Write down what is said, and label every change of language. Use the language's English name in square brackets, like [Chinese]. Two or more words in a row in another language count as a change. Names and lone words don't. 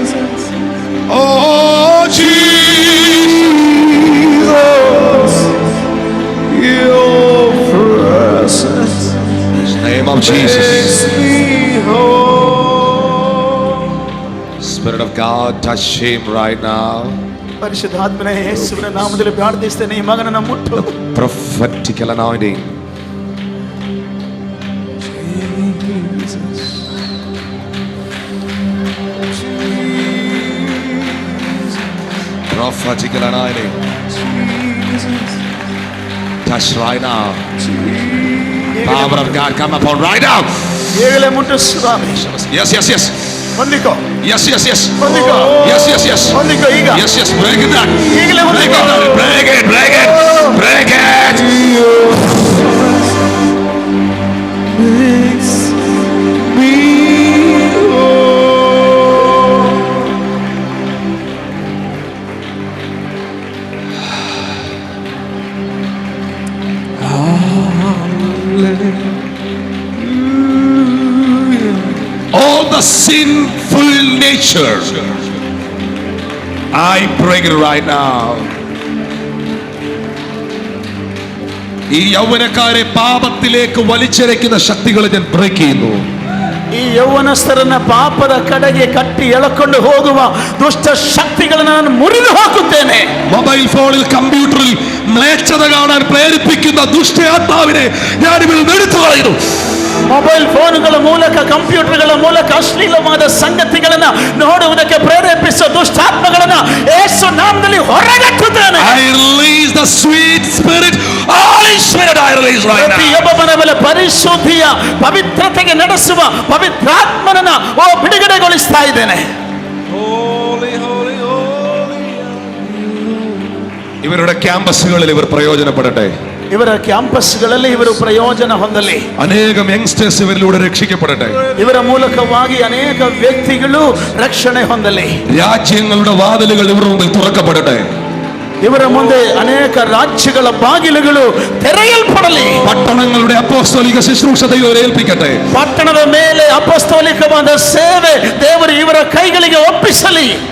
[English] Oh, Jesus. Your presence in the name of Jesus. makes me whole. Spirit of God, touch him right now. [Kannada] ಪರಿಶುದ್ಧಾತ್ಮನೇ, ಯೇಸುವಿನ ನಾಮದಲ್ಲಿ ಪ್ರಾರ್ಥಿಸ್ತೇನೆ, ಈ ಮಗನನ್ನು ಮುಟ್ಟು. [English] Prophetical anointing. Prophetical anointing. Touch right now. Power of God come upon right now. [Kannada] ಈಗಲೇ ಮುಟ್ಟು ಸ್ವಾಮಿ. [English] Yes, yes, yes. [Kannada] ಹೊಂದಿಕೋ. [English] Yes, yes, yes. [Kannada] ಹೊಂದಿಕೋ. [English] Yes, yes, yes. [Kannada] ಹೊಂದಿಕೋ ಈಗ. [English] Yes, yes. Break it down. [Kannada] ಈಗಲೇ [English] Break [Kannada] ಹೊಂದಿಕೋ. [English] it down. Break it. Break it. Break it. Makes me whole. All the sinful nature, I break it right now. [Malayalam] ഈ യൗവനക്കാരെ പാപത്തിലേക്ക് വലിച്ചിഴയ്ക്കുന്ന ശക്തികളെ ഞാൻ ബ്രേക്ക് ചെയ്യുന്നു. [Kannada] ಈ ಯೌವನಸ್ಥರನ್ನ ಪಾಪದ ಕಡೆಗೆ ಕಟ್ಟಿ ಎಳಕೊಂಡು ಹೋಗುವ ದುಷ್ಟ ಶಕ್ತಿಗಳನ್ನು ನಾನು ಮುರಿದು ಹಾಕುತ್ತೇನೆ. [Malayalam] മൊബൈൽ ഫോണിൽ കമ്പ്യൂട്ടറിൽ മ്ലേച്ഛത കാണാൻ പ്രേരിപ്പിക്കുന്ന ദുഷ്ടയാത്മാവിനെ ഞാൻ ഇവിടെ എടുത്തു കളയുന്നു. [Kannada] ಮೊಬೈಲ್ ಫೋನ್ಗಳ ಮೂಲಕ, ಕಂಪ್ಯೂಟರ್ಗಳ ಮೂಲಕ ಅಶ್ಲೀಲವಾದ ಸಂಗತಿಗಳನ್ನ ನೋಡುವುದಕ್ಕೆ ಪ್ರೇರೇಪಿಸುವ ದುಷ್ಟಾತ್ಮಗಳನ್ನ ಯೇಸು ನಾಮದಲ್ಲಿ ಹೊರಗಟ್ಟುತ್ತೇನೆ. [English] I release the sweet spirit. Holy Spirit, I release right now. [Kannada] ಪ್ರತಿಯೊಬ್ಬನ ಮೇಲೆ ಪರಿಶುದ್ಧಿಯ ಪವಿತ್ರತೆಗೆ ನಡೆಸುವ ಪವಿತ್ರಾತ್ಮನನ್ನ ಬಿಡುಗಡೆಗೊಳಿಸ್ತಾ ಇದ್ದೇನೆ. [English] Holy, holy, holy. [Malayalam] ഇവരുടെ ക്യാമ്പസുകളിൽ ഇവർ പ്രയോജനപ്പെടട്ടെ. [Kannada] ಇವರ ಕ್ಯಾಂಪಸ್ಗಳಲ್ಲಿ ಇವರು ಪ್ರಯೋಜನ ಹೊಂದಲಿ. [Malayalam] അനേകം യങ്സ്റ്റേഴ്സ് ഇവരിലൂടെ രക്ഷിക്കപ്പെടട്ടെ. [Kannada] ಇವರ ಮೂಲಕವಾಗಿ ಅನೇಕ ವ್ಯಕ್ತಿಗಳು ರಕ್ಷಣೆ ಹೊಂದಲಿ. [Malayalam] രാജ്യങ്ങളുടെ വാതിലുകൾ ഇവരുടെ മുമ്പിൽ തുറക്കപ്പെടട്ടെ. [Kannada] ಇವರ ಮುಂದೆ ಅನೇಕ ರಾಜ್ಯಗಳ ಬಾಗಿಲುಗಳು ತೆರೆಯಲ್ಪಡಲಿ. [Malayalam] പട്ടണങ്ങളുടെ അപ്പോസ്തലിക ശുശ്രൂഷ ദൈവം ഏൽപ്പിക്കട്ടെ. [Kannada] ಪಟ್ಟಣದ ಮೇಲೆ ಅಪೊಸ್ತಲಿಕವಾದ ಸೇವೆ ದೇವರು ಇವರ ಕೈಗಳಿಗೆ ಒಪ್ಪಿಸಲಿ.